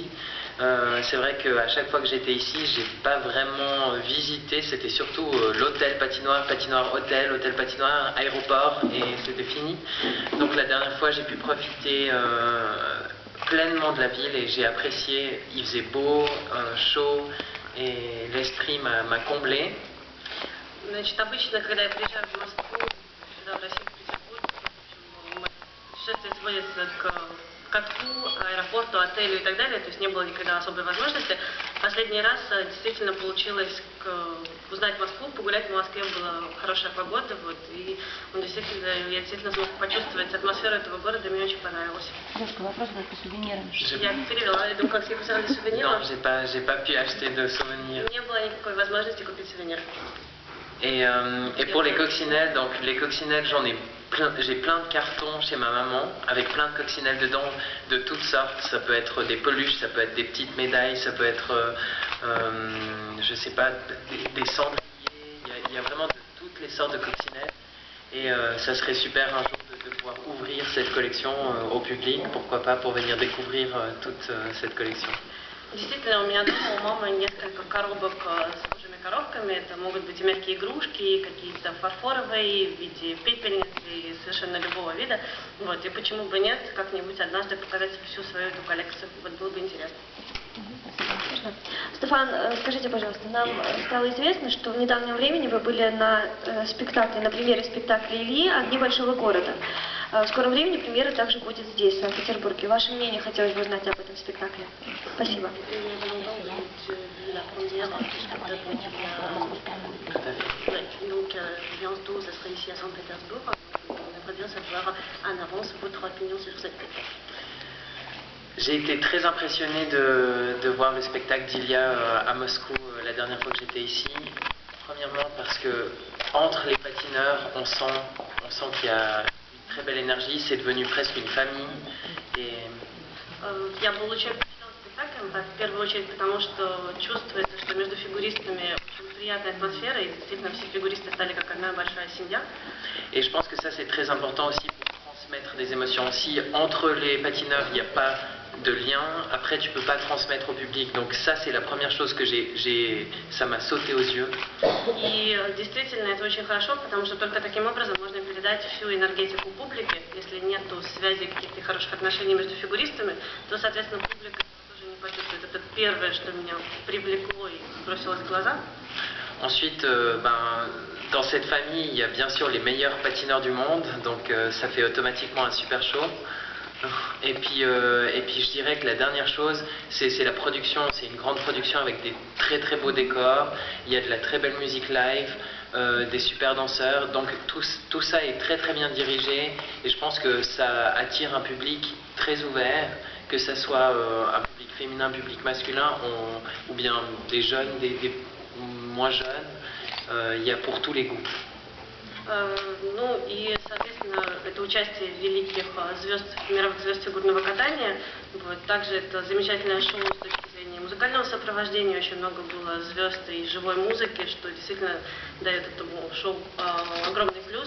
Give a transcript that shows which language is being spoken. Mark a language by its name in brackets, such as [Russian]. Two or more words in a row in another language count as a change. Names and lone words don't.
[French] C'est vrai qu'à chaque fois que j'étais ici, j'ai pas vraiment visité, c'était surtout l'hôtel patinoire, patinoire hôtel, hôtel patinoire, aéroport, et c'était fini. Donc la dernière fois, j'ai pu profiter pleinement de la ville et j'ai apprécié, il faisait beau, chaud, et l'esprit m'a comblé. [Russian] Значит, обычно, когда я приезжаю в Москву, сюда, в Россию, в Петербург, путешествие сводится к катку, аэропорту, отелю и так далее, то есть не было никогда особой возможности. Последний раз действительно получилось узнать Москву, погулять в Москве, была хорошая погода, вот, и я действительно смог почувствовать атмосферу этого города, мне очень понравилось. Вопрос по сувенирам. Я перевела, я думаю, как все [French] concerne les souvenirs. Non, j'ai pas pu acheter de souvenirs. [Russian] Не было никакой возможности купить сувенир. [French] Et pour les coccinelles, donc les coccinelles, j'ai plein de cartons chez ma maman avec plein de coccinelles dedans de toutes sortes. Ça peut être des peluches, ça peut être des petites médailles, ça peut être, je sais pas, des cendriers. Il y a vraiment de toutes les sortes de coccinelles. Et ça serait super un jour de pouvoir ouvrir cette collection au public. Pourquoi pas pour venir découvrir toute cette collection. [Russian] Действительно, у меня дома, у мамы несколько коробок с божьими коровками. Это могут быть и мягкие игрушки, какие-то фарфоровые в виде пепельниц и совершенно любого вида. Вот, и почему бы нет, как-нибудь однажды показать всю свою эту коллекцию. Вот было бы интересно. Стефан, скажите, пожалуйста, нам стало известно, что в недавнем времени вы были на спектакле, на премьере спектакля Ильи «Огни большого города». В скором времени премьера также будет здесь, в Санкт-Петербурге. Ваше мнение хотелось бы узнать об этом спектакле. Спасибо. [French] Donc, bientôt, ça sera ici à Saint-Pétersbourg. On aimerait bien savoir en avance votre opinion sur cette spectacle. J'ai été très impressionné de voir le spectacle d'Ilia à Moscou la dernière fois que j'étais ici. Premièrement parce que entre les patineurs, on sent qu'il y a une très belle énergie, c'est devenu presque une famille. Et [Russian] Я получаю впечатление от спектакля, мероприятием. В первую очередь потому, что чувствуется, что между фигуристами очень приятная атмосфера, и действительно все фигуристы стали как одна большая семья. [French] Et je pense que ça c'est très important aussi pour transmettre des émotions. Si entre les patineurs il n'y a pas de lien, après tu peux pas transmettre au public. Donc ça c'est la première chose que ça m'a sauté aux yeux. [Russian] И действительно это очень хорошо, потому что только таким образом можно передать всю энергетику публике. Если нет связи каких-то хороших отношений между фигуристами, то, соответственно, публика тоже не почувствует. Это первое, что меня привлекло и бросилось в глаза. [French] Ensuite, dans cette famille, il y a bien sûr les meilleurs patineurs du monde, donc ça fait automatiquement un super show. Et puis je dirais que la dernière chose, c'est la production. C'est une grande production avec des très très beaux décors. Il y a de la très belle musique live, des super danseurs. Donc tout ça est très très bien dirigé. Et je pense que ça attire un public très ouvert, que ça soit un public féminin, un public masculin, ou bien des jeunes, des moins jeunes. Il y a pour tous les goûts. [Russian] Ну и, соответственно, это участие великих звезд, мировых звезд фигурного катания. Вот. Также это замечательное шоу с точки зрения музыкального сопровождения. Очень много было звезд и живой музыки, что действительно дает этому шоу огромный плюс.